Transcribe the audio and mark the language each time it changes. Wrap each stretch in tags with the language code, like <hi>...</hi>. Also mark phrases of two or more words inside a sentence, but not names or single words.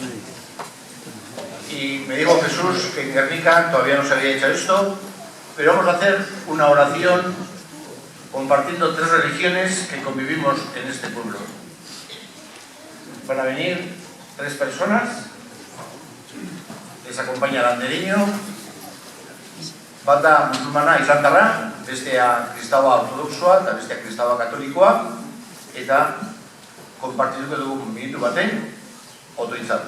<es>Y me dijo Jesús que en Guernica todavía no se había hecho esto, pero vamos a hacer una oración compartiendo 3 religiones que convivimos en este pueblo. Van a venir 3 personas, les acompaña el andereño,</es> <eu>bata musulmana izan dara, bestea kristaua ortodoxoa eta bestea kristaua katolikoa, eta konpartituko dugu minutu baten, otoitzat.</eu>